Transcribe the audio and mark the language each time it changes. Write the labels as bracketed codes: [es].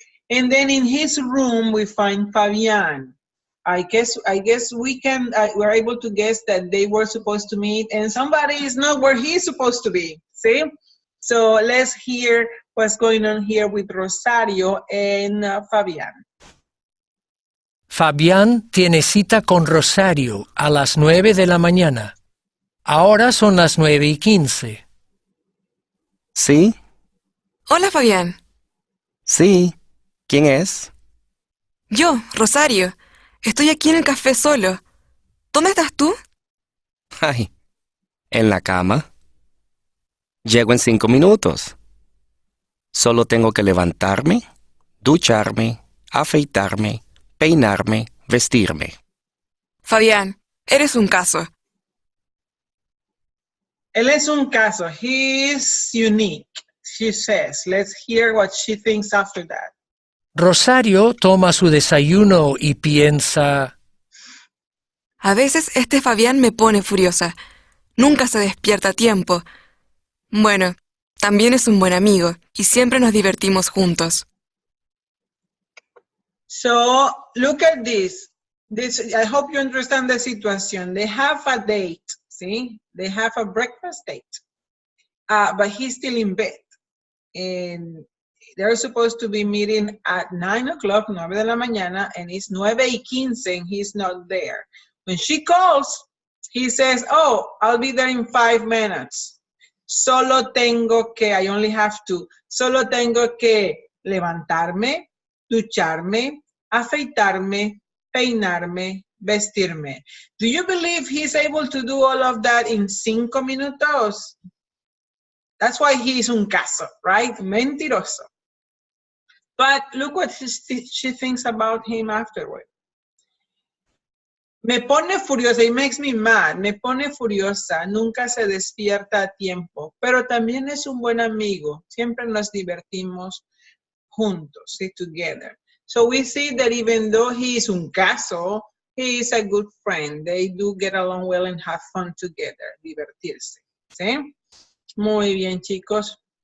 [en] And then in his room, we find Fabian. I guess we're able to guess that they were supposed to meet, and somebody is not where he's supposed to be, see? So let's hear what's going on here with Rosario and Fabian. [es] Fabián tiene cita con Rosario a las 9 de la mañana. Ahora son las 9:15. ¿Sí? Hola, Fabián. Sí. ¿Quién es? Yo, Rosario. Estoy aquí en el café solo. ¿Dónde estás tú? Ay, en la cama. Llego en 5 minutos. Solo tengo que levantarme, ducharme, afeitarme, peinarme, vestirme. Fabián, eres un caso. Él es un caso. [en] He is unique, she says. Let's hear what she thinks after that. [es] Rosario toma su desayuno y piensa... A veces este Fabián me pone furiosa. Nunca se despierta a tiempo. Bueno, también es un buen amigo y siempre nos divertimos juntos. [en] So look at this. I hope you understand the situation. They have a date, see? They have a breakfast date. But he's still in bed. And they're supposed to be meeting at 9 o'clock, [es] 9 de la mañana, [en] and it's 9:15 and he's not there. When she calls, he says, oh, I'll be there in 5 minutes. [es] Solo tengo [en] I only have to, [es] solo tengo que levantarme, ducharme, afeitarme, peinarme, vestirme. [en] Do you believe he's able to do all of that in 5 minutos? That's why he's un caso, right? Mentiroso. But look what she thinks about him afterward. [es] Me pone furiosa, [en] it makes me mad. [es] Me pone furiosa, nunca se despierta a tiempo, pero también es un buen amigo. Siempre nos divertimos juntos, [en] see, together. So we see that even though he is un caso, he is a good friend. They do get along well and have fun together, divertirse. [es] ¿Sí? Muy bien, chicos.